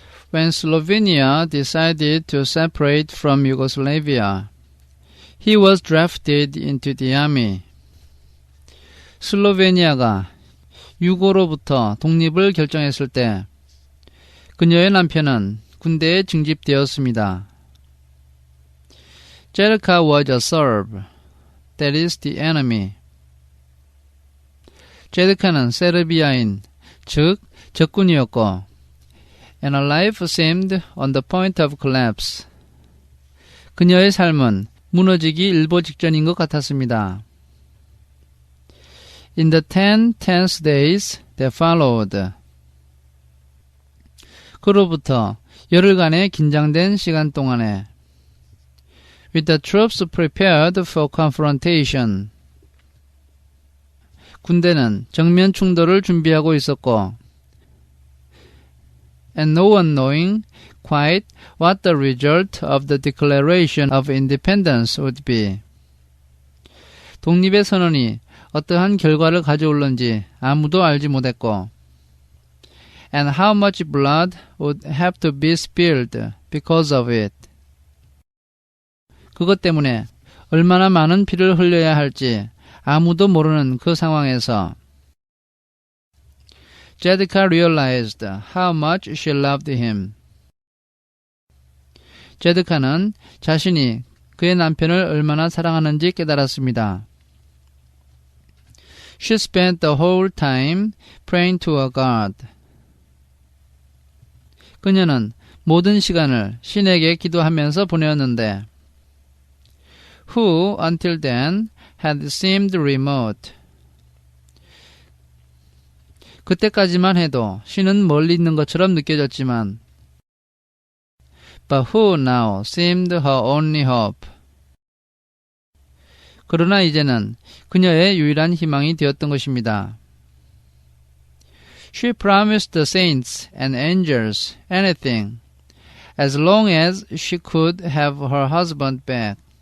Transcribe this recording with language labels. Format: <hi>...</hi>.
<en>When Slovenia decided to separate from Yugoslavia, he was drafted into the army.</en> <ko>슬로베니아가 유고로부터 독립을 결정했을 때 그녀의 남편은 군대에 징집되었습니다.</ko> <en>Jelka was a Serb, that is the enemy.</en> <ko>제드카는 세르비아인, 즉 적군이었고,</ko> <en>and her life seemed on the point of collapse.</en> <ko>그녀의 삶은 무너지기 일보 직전인 것 같았습니다.</ko> <en>In the 10 tense days that followed,</en> <ko>그로부터 열흘간의 긴장된 시간 동안에</ko> <en>with the troops prepared for confrontation,</en> <ko>군대는 정면 충돌을 준비하고 있었고</ko> <en>and no one knowing quite what the result of the Declaration of Independence would be.</en> <ko>독립의 선언이 어떠한 결과를 가져올는지 아무도 알지 못했고</ko> <en>and how much blood would have to be spilled because of it.</en> <ko>그것 때문에 얼마나 많은 피를 흘려야 할지 아무도 모르는 그 상황에서 제드카</ko> <en>realized how much she loved him.</en> <ko>제드카는 자신이 그의 남편을 얼마나 사랑하는지 깨달았습니다.</ko> <en>She spent the whole time praying to her God.</en> <ko>그녀는 모든 시간을 신에게 기도하면서 보내었는데</ko> <en>who until then had seemed remote.</en> <ko>그때까지만 해도 신은 멀리 있는 것처럼 느껴졌지만</ko> <en>but who now seemed her only hope.</en> <ko>그러나 이제는 그녀의 유일한 희망이 되었던 것입니다.</ko> <en>She promised the saints and angels anything as long as she could have her husband back.</en>